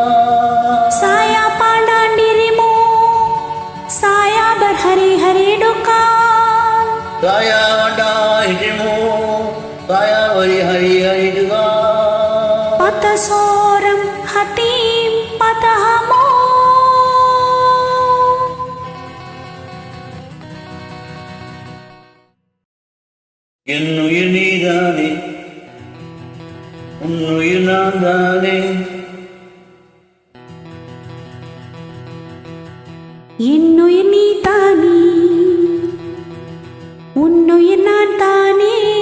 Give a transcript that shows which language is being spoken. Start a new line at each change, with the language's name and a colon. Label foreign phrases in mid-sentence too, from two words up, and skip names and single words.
Malay: Saya pandang dirimu, saya berhari-hari duka. Saya pandang dirimu, saya berhari-hari duka. Patah seorang hati patahmu.
Tamil: என்னுயிர் நீதானே, உன்னுயிர் நான் தானே. என்னுயிர் நீ தானே, உன்னுயிர் நான் தானே.